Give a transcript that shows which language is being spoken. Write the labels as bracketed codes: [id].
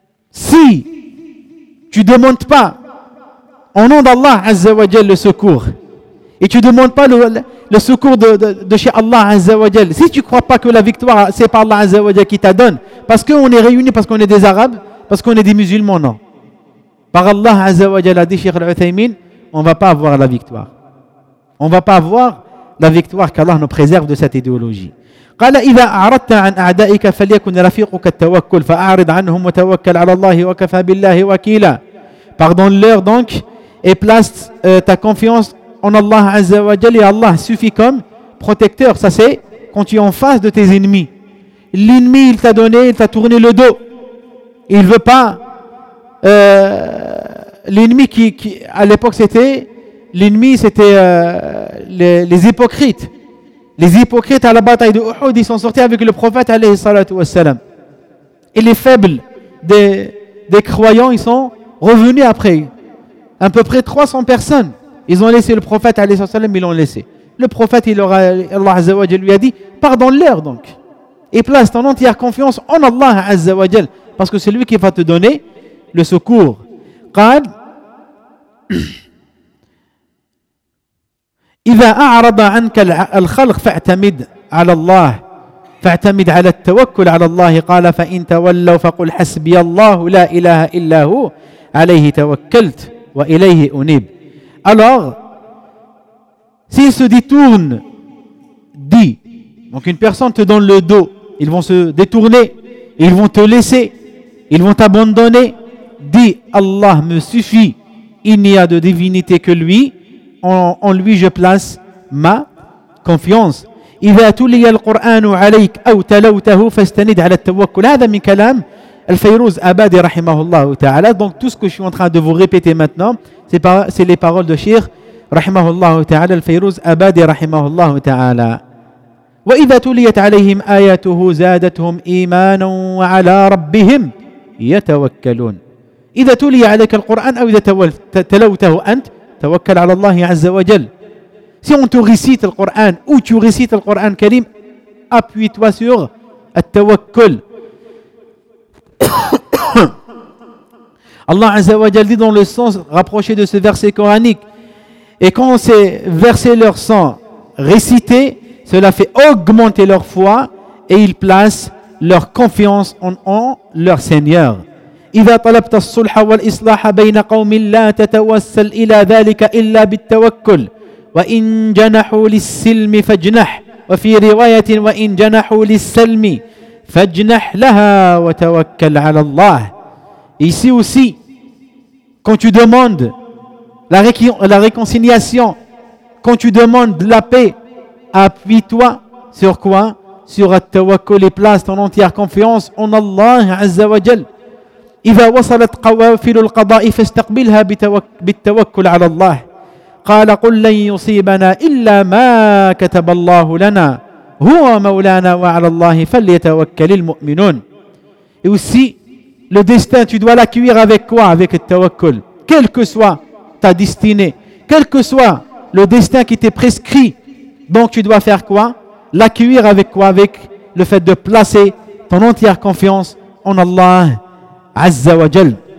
[fr] Si tu ne demandes pas au nom d'Allah Azza wa Jal le secours, et tu ne demandes pas le secours de chez Allah Azza wa Jal, si tu ne crois pas que la victoire, c'est par Allah Azza wa Jal qui t'a donné, parce qu'on est réunis, parce qu'on est des Arabes, parce qu'on est des musulmans, non. Par Allah Azza wa Jal a dit, Cheikh Al-Uthaymin, on ne va pas avoir la victoire. On ne va pas avoir la victoire, qu'Allah nous préserve de cette idéologie. [ar] قال إذا أعرضت عن أعدائك فليكن رفيقك التوكل فأعرض عنهم وتوكل على الله وكفى بالله وكيلا. [fr] Pardonne-leur donc et place ta confiance en Allah Azza wa Jal, et Allah suffit comme protecteur. Ça c'est quand tu es en face de tes ennemis. L'ennemi, il t'a donné, il t'a tourné le dos. Il ne veut pas. L'ennemi qui à l'époque c'était l'ennemi, c'était les hypocrites. Les hypocrites à la bataille de Uhud, ils sont sortis avec le prophète alayhi salatu wassalam. Et les faibles des croyants, ils sont revenus après. À peu près 300 personnes. Ils ont laissé le prophète alayhi salatu wassalam, ils l'ont laissé. Le prophète, Allah Azza wa Jal lui a dit, pardonne-leur donc. Et place ton entière confiance en Allah Azza wa Jal. Parce que c'est lui qui va te donner le secours. [ar] Qad. إذا أعرض عنك الخلق فاعتمد على الله فاعتمد على التوكل على الله قال فإن تولوا فقل حسبي الله لا إله إلا هو عليه توكلت وإليه أنيب. [fr] Alors s'ils se détournent, dit, donc une personne te donne le dos, ils vont se détourner, ils vont te laisser, ils vont t'abandonner, dit, Allah me suffit, il n'y a de divinité que lui, en lui je place ma confiance. [ar] إذا تلي القرآن عليك أو تلوته فاستند على التوكل. هذا من كلام الفيروز أبادي رحمه الله تعالى. [fr] Donc tout ce que je suis en train de vous répéter maintenant, c'est les paroles de Cheikh [ar] رحمه الله تعالى الفيروز أبادي رحمه الله تعالى. وإذا تليت عليهم آياته زادتهم إيمانا وعلى ربهم يتوكلون. إذا تلي عليك القرآن أو إذا تلوته أنت توكل على الله عز وجل. [fr] Si on te récite le Coran ou tu récites le Coran Karim, appuie-toi sur at-tawakkul. Allah [ar] عز وجل [fr] dit dans le sens rapproché de ce verset coranique, et quand ces versets leur sont récités, cela fait augmenter leur foi et ils placent leur confiance en leur Seigneur. [ar] إذا طلبت الصلح والإصلاح بين قوم لا تتوسل إلى ذلك إلا بالتوكل وإن جنحوا للسلم فاجنح وفي رواية وإن جنحوا للسلم فاجنح لها وتوكل على الله. [fr] Ici aussi, quand tu demandes la réconciliation, quand tu demandes la paix, appuie-toi sur quoi ? Sur at-tawakkul, et place ton entière confiance en Allah Azza wa Jal. [ar] إذا وصلت قوافل القضاء فاستقبلها بالتوكل على الله قال قل لن يصيبنا إلا ما كتب الله لنا هو مولانا وعلى الله فليتوكل المؤمنون. [fr] Et aussi, le destin, tu dois l'accueillir avec quoi? Avec le tawakkul. Quelle que soit ta destinée, quel que soit le destin qui t'est prescrit, donc tu dois faire quoi? L'accueillir avec quoi? Avec le fait de placer ton entière confiance en Allah Azza wa Jal.